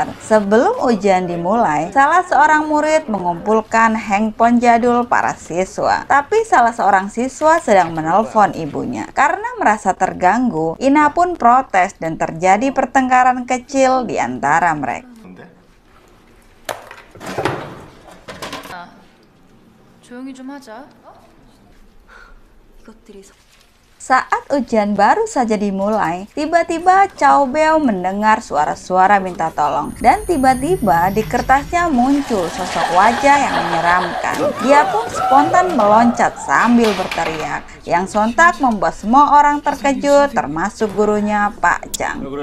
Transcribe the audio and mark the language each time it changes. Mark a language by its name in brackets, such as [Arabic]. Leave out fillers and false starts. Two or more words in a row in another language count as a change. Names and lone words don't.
[Indonesian] Sebelum ujian dimulai, salah seorang murid mengumpulkan handphone jadul para siswa. Tapi salah seorang siswa sedang menelpon ibunya. Karena merasa terganggu, Ina pun protes dan terjadi pertengkaran kecil di antara mereka. [Korean] 조용히 좀 하자. [Indonesian] Saat ujian baru saja dimulai, tiba-tiba Chow Beo mendengar suara-suara minta tolong. Dan tiba-tiba di kertasnya muncul sosok wajah yang menyeramkan. Dia pun spontan meloncat sambil berteriak, yang sontak membuat semua orang terkejut, termasuk gurunya Pak Chang.